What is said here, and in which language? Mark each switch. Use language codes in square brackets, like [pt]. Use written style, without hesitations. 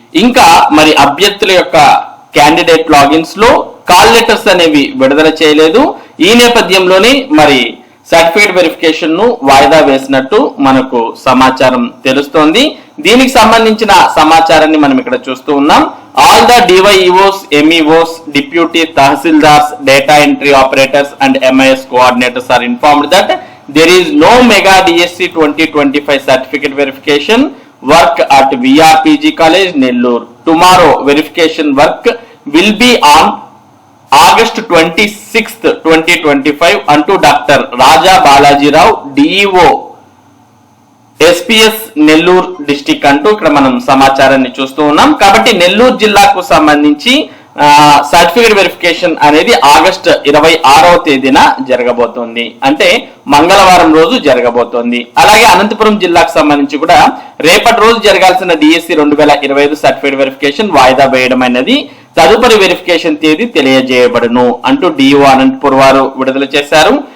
[te] ఇంకా మరి అభ్యర్థుల యొక్క క్యాండిడేట్ లాగిన్స్ లో కాల్ లెటర్స్ అనేవి విడుదల చేయలేదు. ఈ నేపథ్యంలోనే మరి సర్టిఫికేట్ వెరిఫికేషన్ ను వాయిదా వేసినట్టు మనకు సమాచారం తెలుస్తోంది. దీనికి సంబంధించిన సమాచారాన్ని మనం ఇక్కడ చూస్తూ ఉన్నాం. [en] All the DYEOs, MEOs, Deputy Tahsildars, Data Entry Operators and MIS Coordinators are informed that there is no Mega DSC 2025 certificate verification work at VRPG College, Nellore. Tomorrow, verification work will be on August 26th, 2025 unto Dr. [te] Raja Balaji Rao, DEO, SPS Nellore district అంటూ ఇక్కడ మనం సమాచారాన్ని చూస్తూ ఉన్నాం. కాబట్టి నెల్లూరు జిల్లాకు సంబంధించి certificate verification అనేది ఆగస్టు 26వ తేదీన జరగబోతోంది. అంటే మంగళవారం రోజు జరగబోతోంది. అలాగే అనంతపురం జిల్లాకు సంబంధించి కూడా రేపటి రోజు జరగాల్సిన డిఎస్సి 2025 సర్టిఫికేట్ వెరిఫికేషన్ వాయిదా వేయడం అనేది తదుపరి వెరిఫికేషన్ తేదీ తెలియజేయబడును అంటూ డిఓ అనంతపురం వారు విడుదల చేశారు.